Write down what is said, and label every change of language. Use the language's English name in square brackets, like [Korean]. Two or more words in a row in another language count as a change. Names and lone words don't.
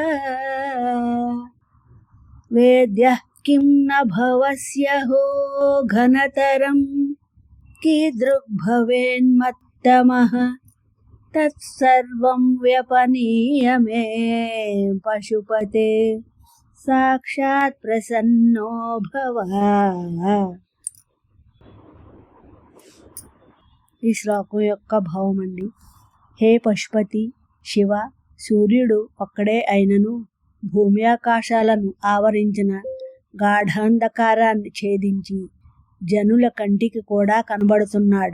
[Sanskrit] वेद्यः किं न भवस्यहो घनतरं कीदृग्भवेन्मत्तमः तत्सर्वं व्यपनीय मे पशुपते साक्षात् प्रसन्नो भव. [Telugu] ఈ శ్లోకం యొక్క భావం అండి. హే పశుపతి శివ, సూర్యుడు ఒక్కడే అయినను భూమి ఆకాశాలను ఆవరించిన గాఢాంధకారాన్ని ఛేదించి జనుల కంటికి కూడా కనబడుతున్నాడు.